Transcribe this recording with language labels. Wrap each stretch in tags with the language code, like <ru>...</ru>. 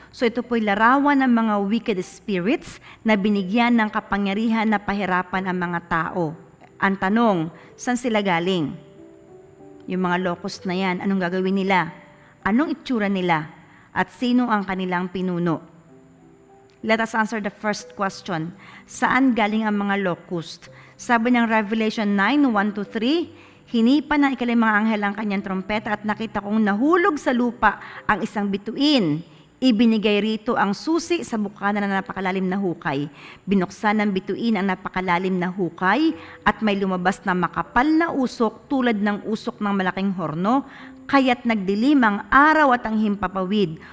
<tl>So ito po'y larawan ng mga wicked spirits na binigyan ng kapangyarihan na pahirapan ang mga tao. Ang tanong, saan sila galing? Yung mga locust na yan, anong gagawin nila? Anong itsura nila? At sino ang kanilang pinuno?</tl> <en>Let us answer the first question.</en> <tl>Saan galing ang mga locust? Sabi ng Revelation 9:1-3, hinipan ng ika-5 anghel ang kanyang trompeta at nakita kong nahulog sa lupa ang isang bituin. Ibinigay rito ang susi sa bukana na napakalalim na hukay. Binuksan ng bituin ang napakalalim na hukay at may lumabas na makapal na usok tulad ng usok ng malaking horno, kaya't nagdilim ang araw at ang himpapawid.</tl>